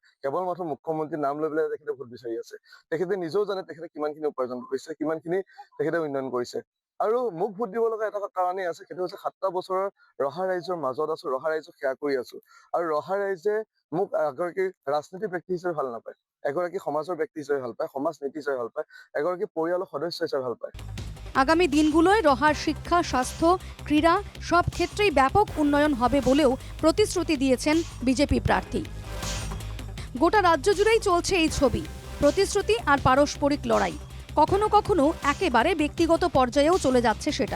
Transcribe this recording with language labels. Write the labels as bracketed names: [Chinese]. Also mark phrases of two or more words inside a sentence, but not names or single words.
[Assamese] কেৱল মাত্ৰ মুখ্যমন্ত্ৰীৰ নাম লৈ পেলাই তেখেতে ভোট বিচাৰি আছে। তেখেতে নিজেও জানে তেখেতে কিমানখিনি উপাৰ্জন কৰিছে, কিমানখিনি তেখেতে উন্নয়ন কৰিছে। আৰু মোক ভোট দিব লগা এটা কাৰণেই আছে, সেইটো হৈছে 7টা বছৰৰ ৰহা ৰাইজৰ মাজত আছো, ৰহা ৰাইজক সেৱা কৰি আছো। আৰু ৰহা ৰাইজে মোক এগৰাকী ৰাজনীতিক ব্যক্তি হিচাপে ভাল নাপায়, এগৰাকী সমাজৰ ব্যক্তি হিচাপে ভাল পায়, সমাজ নীতি হিচাপে ভাল পায়, এগৰাকী পৰিয়ালৰ সদস্য হিচাপে ভাল পায়। [Bangla] আগামী দিনগুলোয় রহার শিক্ষা, স্বাস্থ্য, ক্রীড়া সব ক্ষেত্রেই ব্যাপক উন্নয়ন হবে বলেও প্রতিশ্রুতি দিয়েছেন বিজেপি প্রার্থী। গোটা রাজ্য জুড়েই চলছে এই ছবি, প্রতিশ্রুতি আর পারস্পরিক লড়াই। কখনো কখনো একেবারে ব্যক্তিগত পর্যায়েও চলে যাচ্ছে সেটা।